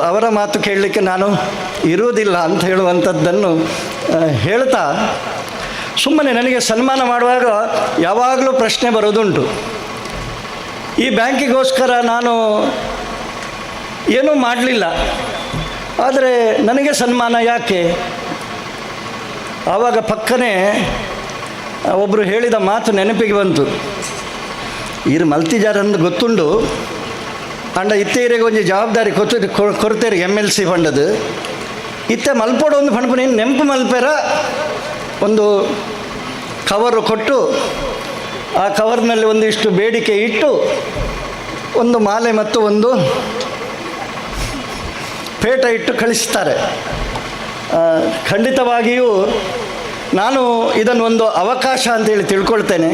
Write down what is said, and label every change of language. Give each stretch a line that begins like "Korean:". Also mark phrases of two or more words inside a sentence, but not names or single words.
Kannada: ಅವರ ಮಾತು ಕೇಳಲಿಕ್ಕೆ ನಾನು ಇರುವುದಿಲ್ಲ ಅಂತ ಹೇಳುವಂಥದ್ದನ್ನು ಹೇಳ್ತಾ, ಸುಮ್ಮನೆ ನನಗೆ ಸನ್ಮಾನ ಮಾಡುವಾಗ ಯಾವಾಗಲೂ ಪ್ರಶ್ನೆ ಬರೋದುಂಟು, ಈ ಬ್ಯಾಂಕಿಗೋಸ್ಕರ ನಾನು ಏನೂ ಮಾಡಲಿಲ್ಲ, ಆದರೆ ನನಗೆ ಸನ್ಮಾನ ಯಾಕೆ? ಆವಾಗ ಪಕ್ಕನೆ ಒಬ್ಬರು ಹೇಳಿದ ಮಾತು ನೆನಪಿಗೆ ಬಂತು.
Tulu: ಇರು ಮಲ್ತಿಜಾರಂದು ಗೊತ್ತುಂಡು ಅಂಡ ಇತ್ತೇರಿಗೆ ಒಂಜಿ ಜವಾಬ್ದಾರಿ ಕೊಡ್ತೇರಿ MLC ಫಂಡದು ಇತ್ತೆ ಮಲ್ಪೋಡು ಒಂದು ಫಂಡ್ ನೀನು ನೆನಪು ಮಲ್ಪೇರ
Kannada: ಒಂದು ಕವರು ಕೊಟ್ಟು ಆ ಕವರ್ನಲ್ಲಿ ಒಂದಿಷ್ಟು ಬೇಡಿಕೆ ಇಟ್ಟು ಒಂದು ಮಾಲೆ ಮತ್ತು ಒಂದು ಪೇಟ ಇಟ್ಟು ಕಳಿಸ್ತಾರೆ. ಖಂಡಿತವಾಗಿಯೂ ನಾನು ಇದನ್ನು ಒಂದು ಅವಕಾಶ ಅಂತೇಳಿ ತಿಳ್ಕೊಳ್ತೇನೆ.